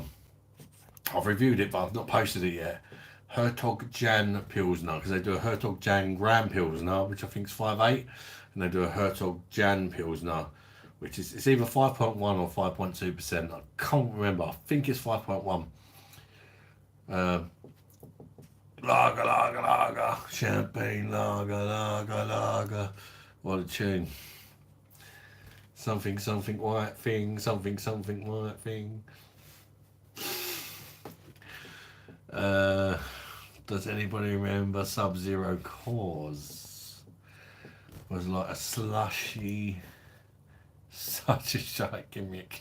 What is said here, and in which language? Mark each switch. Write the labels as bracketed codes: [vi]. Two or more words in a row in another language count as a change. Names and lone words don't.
[en] I've reviewed it, but I've not posted it yet. Hertog Jan Pilsner, because they do a Hertog Jan Grand Pilsner, which I think is 5.8, and they do a Hertog Jan Pilsner, which is, it's either 5.1 or 5.2%. I can't remember. I think it's 5.1. Lager, lager, lager, champagne, lager, lager, lager. What a tune. Something, something, white thing, something, something, white thing. Does anybody remember Sub-Zero Cause? It was like a slushy, such a shite gimmick.